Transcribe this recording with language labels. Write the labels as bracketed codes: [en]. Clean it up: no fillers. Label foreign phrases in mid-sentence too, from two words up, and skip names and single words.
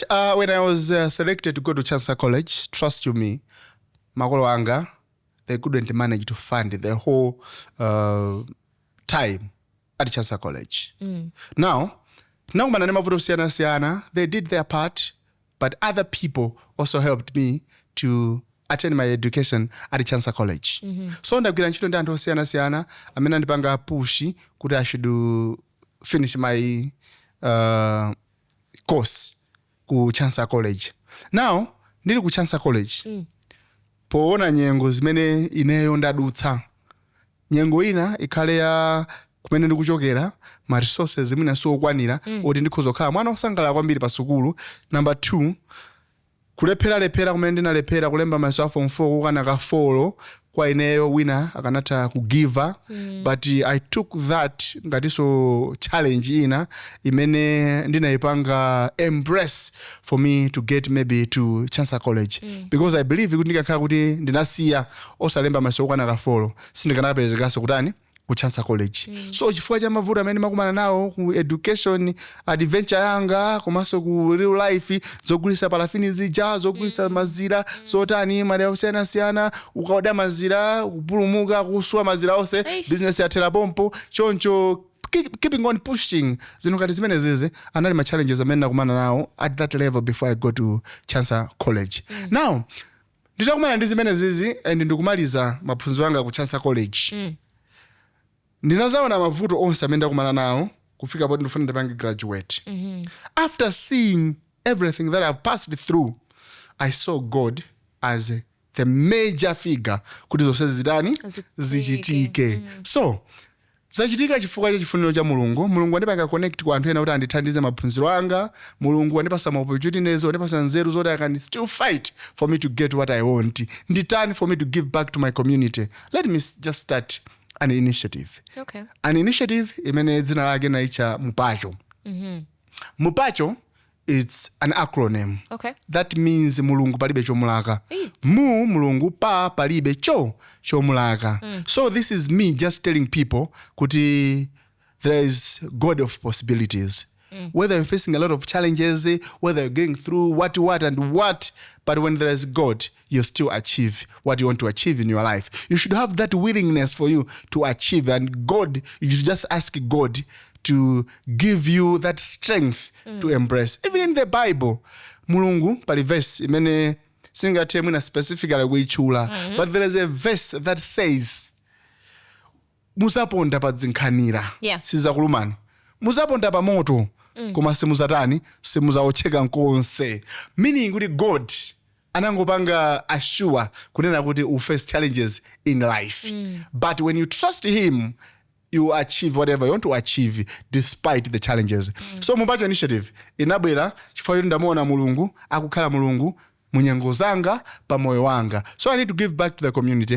[en] When I was selected to go to Chancellor College, trust you me, [ny] Makolo Anga, [en] they couldn't manage to fund the whole time at Chancellor College. Now they did their part, but other people also helped me to attend my education at Chancellor College. [ny] So ndagwira ntchito ndi anthu osiyana amene andipanga pushi kuti [en] I should finish my course [ny] ku Chancellor College. Now ndili ku Chancellor College poona nyengo zimene ineyo ndadutsa, nyengo ina ikhale ya kumene ndikuchokera, ma resources zimene siokwanira oti ndikhoza kukhala mwana osangalala kwambiri pa sukulu. Number 2, kulephera kumene ndinalephera kulemba mayeso a form 4 kukana ka 4 kwa ineyo wina akanatha kugiva. [en] But I took that [ny] ngatiso challenge ina imene ndinayipanga [en] embrace for me to get maybe to Chancellor College. Because I believe [ny] kuti ndikakhala kuti ndinasiya osalemba mayeso kukana ka 4 sindikanapezekaso kutani ku Chancellor College. So chifukwa cha mavuto amene makumana nawo ku [en] education adventure [ny] yanga komanso ku [en] real life, [ny] zogulisa parafini zija, zogulisa mazira, zotani madera osiyana ukaoda mazira kupulumuka kuswa mazira ose, business ya terapompo choncho [en] keeping on pushing. [ny] Zinukati zimene zizi anali ma challenges amene nakumana nawo [en] at that level before I go to Chancellor College. [ny] Now nditakumana ndi zimene zizi and ndikumaliza maphunziro anga ku Chancellor College. Ndinazaona mavuto onse amene ndakumana nawo kufika poti ndifuna ndipange graduate. [en] After seeing everything that I've passed through, I saw God as the major figure [ny] kuti zonse zidani zichitike. So zachitika chifukwa cha chifuniro cha Mulungu andipanga connect kwa anthu ena kuti andithandize maphunziro anga. Mulungu andipasa ma opportunities, andipasa nzeru zoti [en] I can still fight for me to get what I want. Nditani for me to give back to my community. Let me just start an initiative. Okay. An initiative [ny] imene dzina lake naicha Mupacho. Mupacho, [en] it's an acronym. Okay. That means Mulungu palibe chomulaka. [ny] Mulungu pa palibe chomulaka. [en] So this is me just telling people kuti there is God of possibilities. Whether you're facing a lot of challenges, whether you're going through what, but when there is God, you still achieve what you want to achieve in your life. You should have that willingness for you to achieve, and God, you should just ask God to give you that strength to embrace. Even in the Bible, [ny] Mulungu, pali verse, imene singathe mwina specifically kuichula, [en] but there is a verse that says, [ny] musaponda pa zinkhanira, sizakulumani. Musaponda pa moto, koma simuzatani, simuzaocheka nkonse. Meaning kuti God anangopanga assure kunena kuti [en] u face challenges in life. But when you trust him, you achieve whatever you want to achieve despite the challenges. [ny] So Mubacho initiative inabwera chifukwa kuti ndamuona Mulungu akukhala Mulungu munyengo zanga pa moyo wanga. [en] So I need to give back to the community.